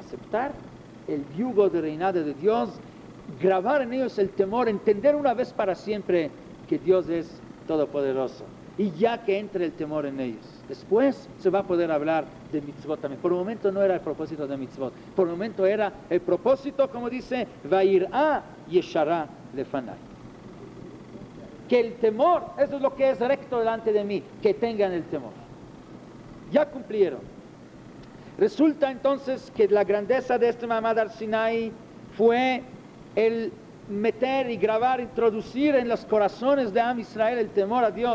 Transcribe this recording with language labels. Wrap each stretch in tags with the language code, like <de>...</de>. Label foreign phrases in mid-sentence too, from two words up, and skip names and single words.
<es>Aceptar el yugo de reinado de Dios, grabar en ellos el temor, entender una vez para siempre que Dios es todopoderoso. Y ya que entre el temor en ellos. Después se va a poder hablar de mitzvot también. Por el momento no era el propósito de mitzvot. Por el momento era el propósito, como dice,</es> <he>והיראה ישרה לפני.</he> <es>Que el temor, eso es lo que es recto delante de mí, que tengan el temor. Ya cumplieron. Resulta entonces que la grandeza de este</es> <he>מעמד הר סיני</he> <es>fue el meter y grabar, introducir en los corazones de</es> <he>עם ישראל</he> <es>el temor a Dios.</es>